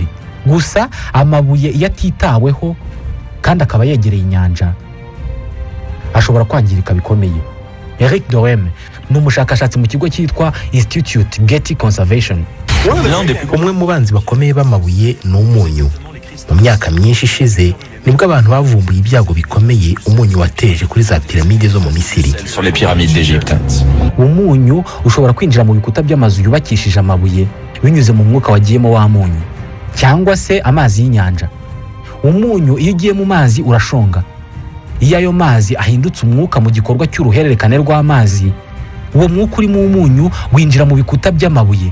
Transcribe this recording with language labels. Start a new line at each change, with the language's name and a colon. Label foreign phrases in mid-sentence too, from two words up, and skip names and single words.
Kinyarwanda: Gusa amabuye iyo atitaweho kandi akaba yegereye inyanja ashobora kwangirika bikomeye. Eric Dorem ni umushakashatsi mu kigo cyitwa Institute Getty Conservation. Umwe mu banzi bakomeye b'amabuye ni umunyu. Mu myaka myinshi ishize nibwo abantu bavumbuye ibyago bikomeye umunyu wateje kuri za piramide zo mu Misiri.
French: Sur les pyramides d'Égypte.
Kinyarwanda: Umunyu ushobora kwinjira mu bikuta by'amazu yubakishije amabuye binyuze mu mwuka wagiyemo wa munyu cyangwa se amazi y'inyanja. Umunyu iyo ugiye mu mazi urashonga. Iyo ayo mazi ahindutse umwuka mu gikorwa cy'uruhererekane rw'amazi, uwo mwuka uri mu munyu winjira mu bikuta by'amabuye.